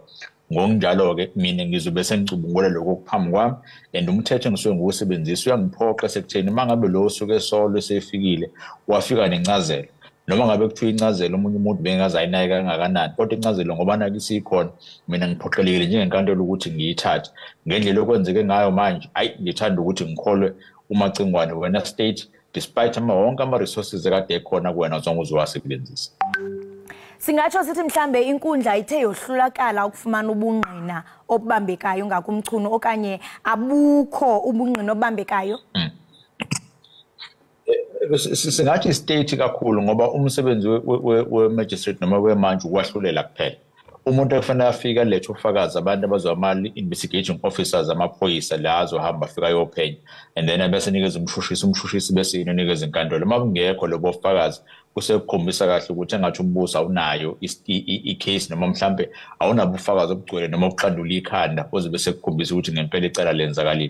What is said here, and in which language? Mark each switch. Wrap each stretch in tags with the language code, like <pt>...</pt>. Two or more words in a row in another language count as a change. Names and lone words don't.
<zu>Ngokunjalo-ke mina ngizobe sengicubungula lokho okuphambi kwami and umthetho engisuke nguwusebenzisa uyangiphoqa esekutheni uma ngabe lo osuke esolo esefikile wafika nencazelo noma ngabe kuthiwa incazelo omunye umuntu bengaze ayinake kangakanani kodwa incazelo ngoba nakisi ikhona mina ngiphoqelekile njengenkantolo ukuthi ngiyithathe ngendlela okwenzeke ngayo manje ngithanda ukuthi ngikholwe umacingwane wena</zu> <en>state despite</en> <zu>wonke ama-resources ekade ekhona kuwena zonke uzowasebenzisa.</zu> <xh>Singatsho sithi mhlambe inkundla ithe yohlulakala ukufumana ubungqina obubambekayo ngakumchunu okanye abukho ubungqina obubambekayo.</xh> <zu>Singathi state kakhulu ngoba umsebenzi we-magistrate noma wemantshi ukwahlulela kuphela. Umuntu ekufanele afika lethe ufakazi abantu abazama-</zu> <en>investigating officers</en> <zu>amaphoyisa la azohamba afika ayophenya and then bese nikeza umshushisi bese inonikeza inkantolo. Uma kungekho lobo bufakazi kusekukhombisa kahle ukuthi engathi umbuso awunayo i-case noma mhlambe awunabo ubufakazi obugcwele noma obuqandula ikhanda ozobe sekukhombisa ukuthi ngempela icala lenzakalile.</zu>